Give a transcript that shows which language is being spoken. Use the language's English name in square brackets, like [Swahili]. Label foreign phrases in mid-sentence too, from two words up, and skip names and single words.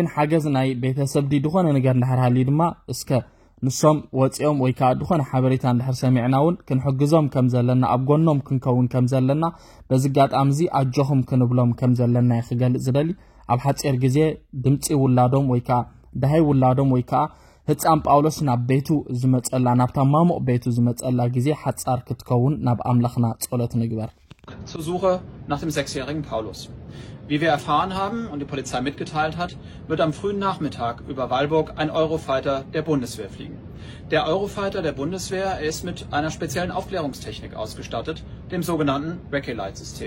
[Tigrinya] ሓገዝ ናይ ቤተሰብ ድኾነ ነገር እንዳሕርሃሊ ድማ እስከ ንሶም ወጽዮም ወይ ከዓ ድኾነ ሓበሬታ እንዳሕር ሰሚዕናውን ክንሕግዞም ከም ዘለና ኣብጎኖም ክንከውን ከም ዘለና በዝጋጣምዚ ኣጆኹም ክንብሎም ከም ዘለና ይኽገልጽ ዝደሊ ኣብ ሓጺር ግዜ ድምጺ ውላዶም ወይ ከዓ ዳሃይ ውላዶም ወይ ከዓ ህፃን ጳውሎስ ናብ ቤቱ ዝመጸላ ናብታ ማሞቅ ቤቱ ዝመጸላ ግዜ ሓጻር ክትከውን ናብ አምላኽና ጸሎት ንግበር [German] zur Suche nach dem 6-jährigen Paulus. Wie wir erfahren haben und die Polizei mitgeteilt hat, wird am frühen Nachmittag über Weilburg ein Eurofighter der Bundeswehr fliegen. Der Eurofighter der Bundeswehr ist mit einer speziellen Aufklärungstechnik ausgestattet, dem sogenannten Recce-Light-System.